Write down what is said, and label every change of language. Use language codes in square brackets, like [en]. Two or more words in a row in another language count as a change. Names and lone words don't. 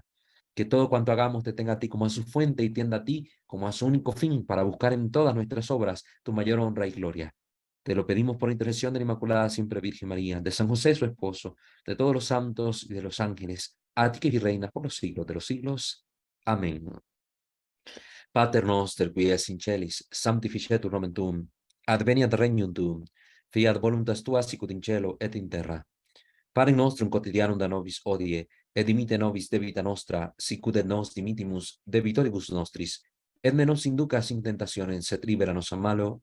[es] Que todo cuanto hagamos te tenga a ti como a su fuente y tienda a ti como a su único fin para buscar en todas nuestras obras tu mayor honra y gloria. Te lo pedimos por intercesión de la Inmaculada Siempre Virgen María, de San José su esposo, de todos los santos y de los ángeles, a ti que y reinas por los siglos de los siglos. Amén. [la] Pater noster, qui es in celis, sanctificetur nomen tuum, adveniat regnum tuum, fiat voluntas tua sicut in cielo et in terra. Pane nostrum quotidianum da nobis hodie, et dimite nobis debita nostra, sicut et nos dimitimus debitoribus nostris, et ne nos inducas in tentationem, sed libera nos a malo.